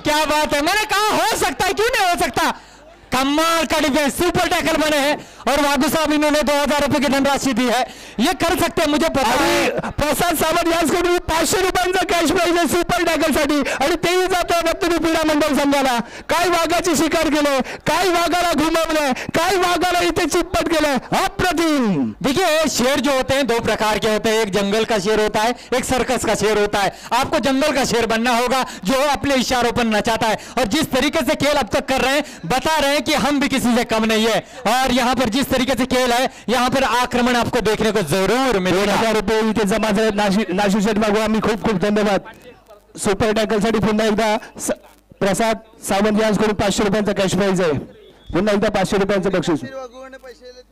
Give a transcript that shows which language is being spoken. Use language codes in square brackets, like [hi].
[hi] क्या बात है, मैंने कहा हो सकता है, क्यों नहीं हो सकता। कमाल का डिफेंस, सुपर टैकल बने हैं और वाघू साहब इन्होंने 2000 रुपए की धनराशि दी है, ये कर सकते हैं मुझे पता है। [mr] प्रसाद सावंत यांच्याकडून 500 रुपयांचा कॅश प्राइज आहे सुपर टॅकल साठी आणि तेही जातो रत्नागिरी क्रीडा मंडळ संघाला। काय वाघाची शिकार केले, काय वाघाला घुमवले, काय वाघाला इथे चितपट केलं, अप्रतिम। [hi] देखिए शेर जो होते हैं दो प्रकार के होते हैं, एक जंगल का शेर होता है, एक सर्कस का शेर होता है। आपको जंगल का शेर बनना होगा जो अपने इशारों पर नचाता है, और जिस तरीके से खेल अब तक कर रहे हैं, बता रहे हैं कि हम भी किसी से कम नहीं है। और यहाँ पर जिस तरीके से खेल है, यहाँ पर आक्रमण आपको देखने को जरूर मिलेगा। [mr] 2000 रुपये इथे जमा झाले नाशिर शेठ वाघू, आम्ही खूप खूप धन्यवाद। सुपर टॅकल साठी पुन्हा एकदा प्रसाद सावंत यांच्याकडून 500 रुपयांचा कॅश प्राइज आहे, पुन्हा एकदा 500 रुपयांचं बक्षीस।